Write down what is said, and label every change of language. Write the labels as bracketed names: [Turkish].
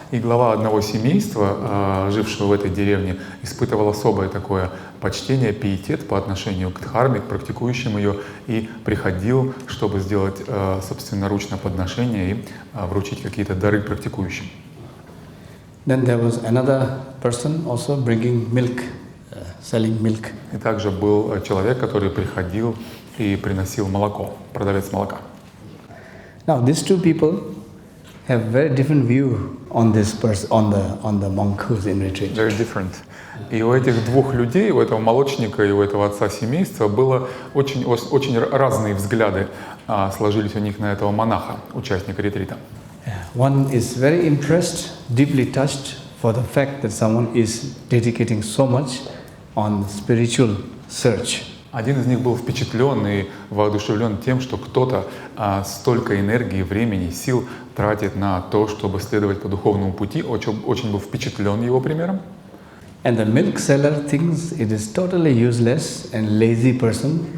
[Russian] И глава одного семейства, жившего в этой деревне, испытывал особое такое почтение, пиетет по отношению к дхарме, к практикующим ее, и приходил, чтобы сделать собственноручно подношение и вручить какие-то дары практикующим. [English] Then there was another person also bringing milk, selling milk. [Russian] И также был человек, который приходил и приносил молоко, продавец молока. [English] Now these two people have very different view on this person, on the monk who's in retreat. Very different. [Russian] И у этих двух людей, у этого молочника и у этого отца семейства, было очень разные взгляды, сложились у них на этого монаха, участника ретрита. [English] One is very impressed, deeply touched for the fact that someone is dedicating so much on spiritual search. [Russian] Один из них был впечатлен и воодушевлен тем, что кто-то столько энергии, времени, сил тратит на то, чтобы следовать по духовному пути. Очень был впечатлен его примером. [English] And the milk seller thinks it is totally useless and lazy person.